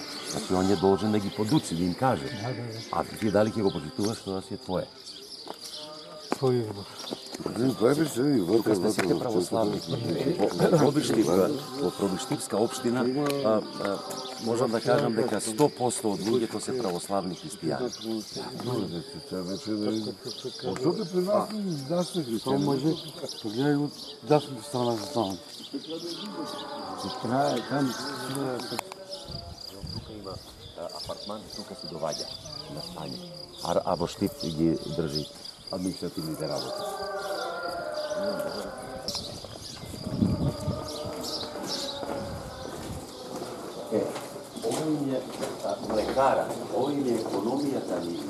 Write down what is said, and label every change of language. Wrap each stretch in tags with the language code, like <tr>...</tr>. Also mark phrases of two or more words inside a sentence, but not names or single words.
<mk>Значи, он е должен да ги подуци, да им каже. А ти дали ќе го почитуваш, тоа си е твое. свој избор. Тука сте сите православни. Во Пробиштивска општина можам да кажам дека 100% од луѓето се православни христијани.</mk> <bg>Защото при нас не сте християни. Може, погледай от дясната страна за това. Там</bg> <mk>Тука има апартман, тука се доваѓа на стање. А во Штип ги држи административните работи. Овој е млекара, овој е економијата нивна.</mk>